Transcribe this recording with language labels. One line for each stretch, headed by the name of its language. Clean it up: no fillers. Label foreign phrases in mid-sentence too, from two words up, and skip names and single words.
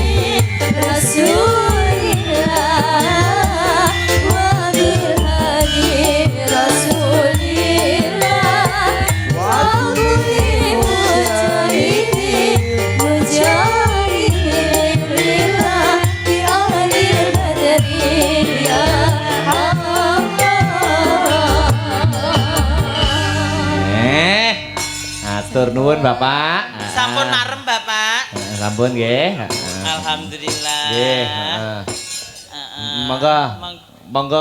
Arabic: رسول الله وبالهادي رسول الله وكل مجاهدين مجاهدين لله بأهل البدرية
Javanese: Atur nuwun Bapak. Sampun marem Bapak. Sampun nggih. Alhamdulillah. Nggih, Monggo. Monggo.